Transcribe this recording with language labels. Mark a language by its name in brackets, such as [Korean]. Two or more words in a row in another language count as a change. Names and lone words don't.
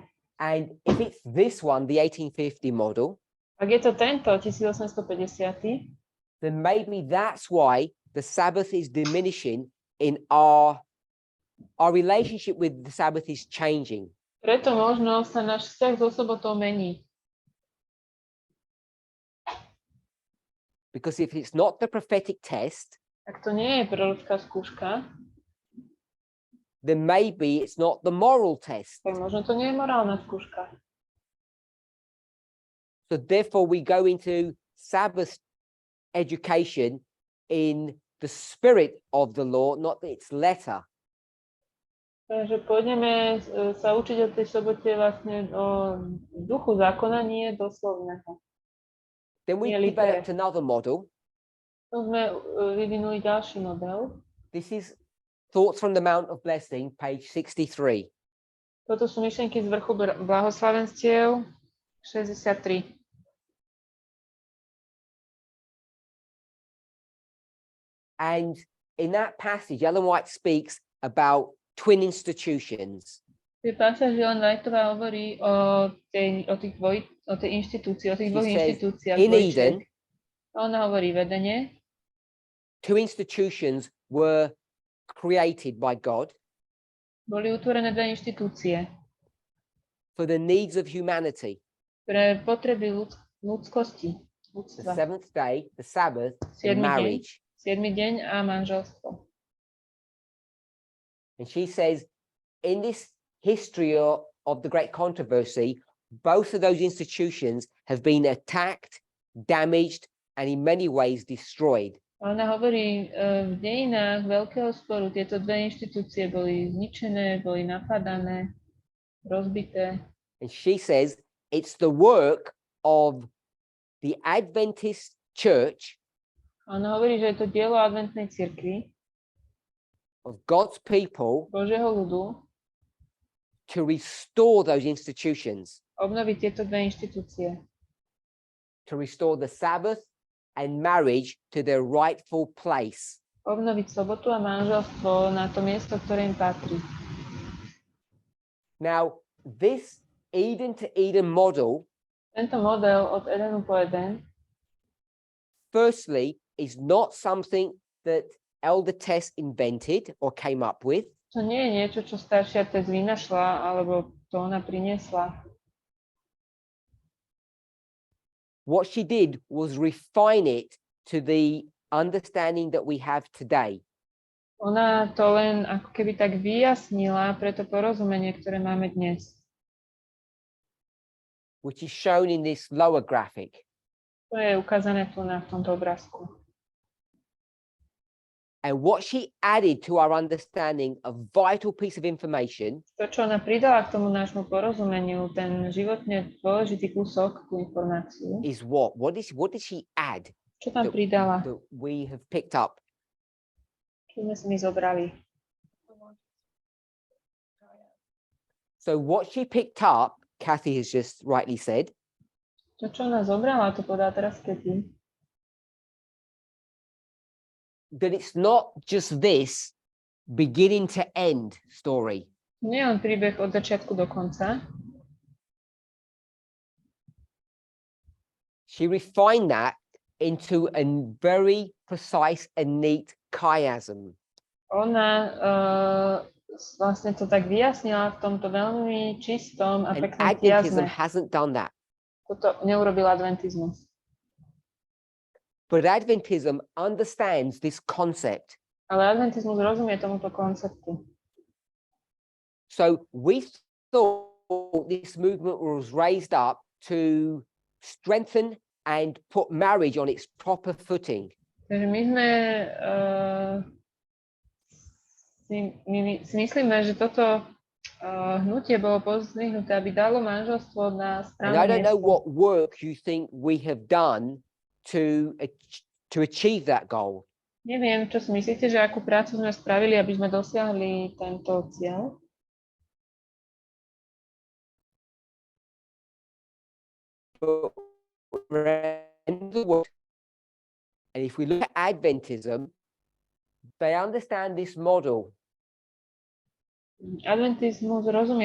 [English] And if it's this one, the 1850 model, [Slovak] Ak je to tento 1850, [English] then maybe that's why the Sabbath is diminishing in our relationship with the Sabbath is changing. [Slovak] preto možno sa náš vzťah so sobotou mení. [English] Because if it's not the prophetic test, [Slovak] Ak to nie je prorocká skúška, [English] then maybe it's not the moral test. [Slovak] tak možno to nie je morálna skúška. [English] So therefore we go into Sabbath education in the spirit of the law, not its letter. [Slovak] Takže pôjdeme sa učiť o tej sobote vlastne o duchu zákona, nie doslovného. [English] Then we Yeah, developed another model. [Slovak] Tu sme vyvinuli ďalší model. [English] This is Thoughts from the Mount of Blessing, page 63. [Slovak] Toto sú myšlienky z vrchu blahoslavenstiev 63. [English] And in that passage, Ellen White speaks about twin institutions. [Slovak] V tej pasáži Ellen Whiteová hovorí o tej inštitúcii, o tých dvoch [English] She says, [Slovak] inštitúciách. [English] in [Slovak] dvojčiek. [English] Eden, [Slovak] Ona hovorí vedenie. [English] two institutions were created by God [Slovak] Boli utvorené dve inštitúcie [English] for the needs of humanity. [Slovak] pre potreby ľudskosti. [English] The [Slovak] Ľudstva. [English] seventh day, the Sabbath, and [Slovak] Siedmy deň. [English] marriage. [Slovak] 7. deň a manželstvo. [English] And she says, in this history of the great controversy, both of those institutions have been attacked, damaged, and in many ways destroyed. [Slovak] A ona hovorí, v dejinách veľkého sporu tieto dve inštitúcie boli zničené, boli napadané, rozbité. [English] And she says, it's the work of the Adventist church, [Slovak] A ona hovorí, že je to dielo adventnej cirkvi, [English] of God's people, [Slovak] Božieho ľudu, [English] to restore those institutions, [Slovak] obnoviť tieto dve inštitúcie. [English] to restore the Sabbath and marriage to their rightful place. [Slovak] Obnoviť sobotu a manželstvo na to miesto, ktoré im patrí. [English] Now, this Eden to Eden model, [Slovak] Tento model od Edenu po Eden [English] firstly, is not something that Elder Tess invented or came up with. [Slovak] to nie je niečo, čo staršia Tess vynašla, alebo to ona priniesla. [English] What she did was refine it to the understanding that we have today. [Slovak] Ona to len ako keby tak vyjasnila pre to porozumenie, ktoré máme dnes. [English] Which is shown in this lower graphic. [Slovak] To je ukázané tu na tomto obrázku. [English] And what she added to our understanding, a vital piece of information, [Slovak] To, čo ona pridala k tomu nášmu porozumeniu, ten životne dôležitý kúsok, tú informáciu, [English] is what? What did she add [Slovak] čo tam pridala, [English] that we have picked up? [Slovak] čo sme si my zobrali. [English] So what she picked up, Kathy has just rightly said, [Slovak] To, čo ona zobrala, to podá teraz Katy, [English] that it's not just this beginning to end story. [Slovak] nie je len príbeh od začiatku do konca. [English] She refined that into a very precise and neat chiasm. [Slovak] Ona vlastne to tak vyjasnila v tomto veľmi čistom a [English] And [Slovak] peknom [English] Adventism [Slovak] kiazme. [English] hasn't done that. [Slovak] Toto neurobil adventizmus. [English] But Adventism understands this concept. [Slovak] Ale adventizmus rozumie tomuto konceptu. [English] So we thought this movement was raised up to strengthen and put marriage on its proper footing. [Slovak] Takže my sme si myslíme, že toto hnutie bolo pozdvihnuté, aby dalo manželstvo na [English] And I [Slovak] správne [English] don't know [Slovak] miesto. [English] what work you think we have done to achieve that goal. [Slovak] Neviem, čo si myslíte, že akú prácu sme spravili, aby sme dosiahli tento cieľ? [English] But we're in the world, and if we look at Adventism, they understand this model. [Slovak] Adventizmus rozumie